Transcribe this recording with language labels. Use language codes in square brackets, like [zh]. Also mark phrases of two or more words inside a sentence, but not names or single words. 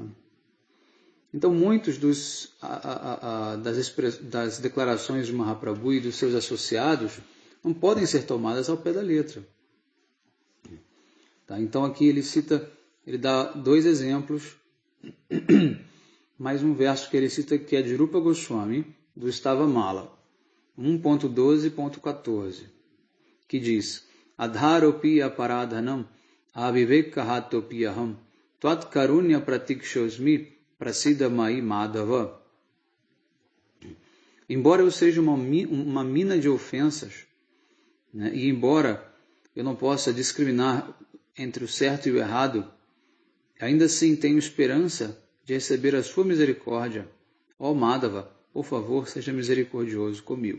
[pt] Então, muitos das declarações de Mahaprabhu e dos seus associados não podem ser tomadas ao pé da letra. Tá? Então, aqui ele dá dois exemplos, mais um verso que ele cita que é de Rupa Goswami, do Stavamala, 1.12.14, que diz: [sa] अधरोऽपि अपराधानाम् अविवेकहतोऽपि अहम् त्वत् कारुण्य प्रतीक्षोऽस्मि प्रसीद मयि माधव. [pt] Embora eu seja uma mina de ofensas, né, e embora eu não possa discriminar entre o certo e o errado, ainda assim tenho esperança de receber a sua misericórdia. Ó Madhava, por favor, seja misericordioso comigo.